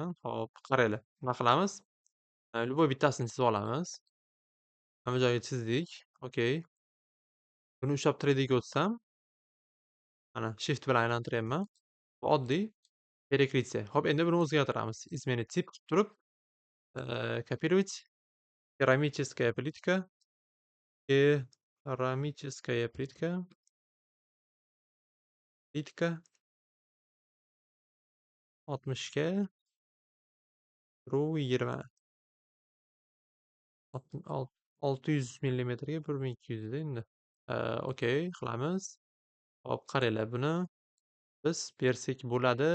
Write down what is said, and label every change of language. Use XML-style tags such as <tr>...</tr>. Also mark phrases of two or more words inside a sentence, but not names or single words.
<uz>Hop, qaranglar. Nima qilamiz? Любой bittasini chizib olamiz. Mana bu joyga chizdik. Okay. Buni ushlab 3Dga o'tsam, mana shift bilan aylantiryapman. Bu oddiy. Перекрытие. Hop, endi buni o'zgartiramiz. Изменить tip qilib turib,</uz> <ru>копировать. Керамическая плитка. Керамическая плитка. Плитка 60 ga ru 20.</ru> <uz>600 millimetrga 1200 da endi. Okey, qilamiz. Hop, qaranglar, buni biz bersak bo'ladi.</uz>